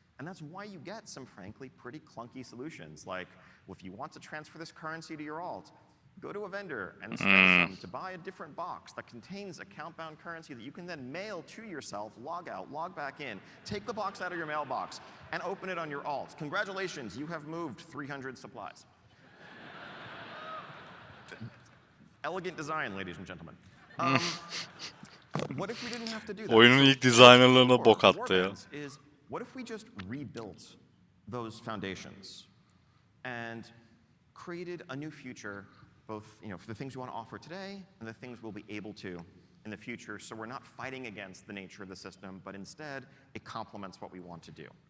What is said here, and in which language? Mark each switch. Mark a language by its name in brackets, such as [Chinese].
[English] And that's why you get some, frankly, pretty clunky solutions. Like, well, if you want to transfer this currency to your alt, go to a vendor and spend some to buy a different box that contains account-bound currency that you can then mail to yourself, log out, log back in, take the box out of your mailbox, and open it on your alt. Congratulations, you have moved 300 supplies. Elegant design, ladies and gentlemen. What if we didn't have to do that? [Turkish] Oyunun ilk designerlarına bok attı ya. [English] What if we just rebuilt those foundations and created a new future, both for the things we want to offer today and the things we'll be able to in the future, so we're not fighting against the nature of the system, but instead it complements what we want to do.